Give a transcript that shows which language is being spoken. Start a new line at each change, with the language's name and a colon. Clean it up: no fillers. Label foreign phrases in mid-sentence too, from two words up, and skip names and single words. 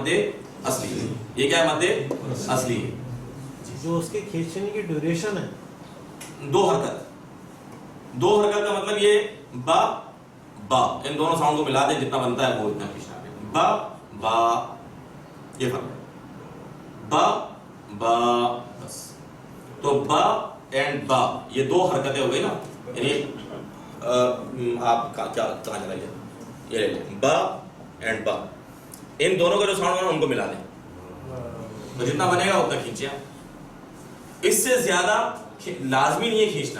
Urdu: مد اصلی. یہ کیا ہے؟ مد اصلی. جو اس کے کھینچنے کی ڈیوریشن ہے 2 حرکت. 2 حرکت کا مطلب یہ با با، ان دونوں ساؤنڈ کو ملا دیں، جتنا بنتا ہے وہ اتنا کھینچنا ہے. با با، یہ فرق ہے. با با بس. تو با اینڈ با یہ 2 حرکتیں ہو گئی نا. یعنی آپ کہاں چلا جائے، یہ لے لیں با اینڈ با، ان دونوں کا جو ساؤنڈ ہونا ان کو ملا دیں، تو جتنا بنے گا اتنا کھینچیں. اس سے زیادہ لازمی نہیں ہے کھینچنا.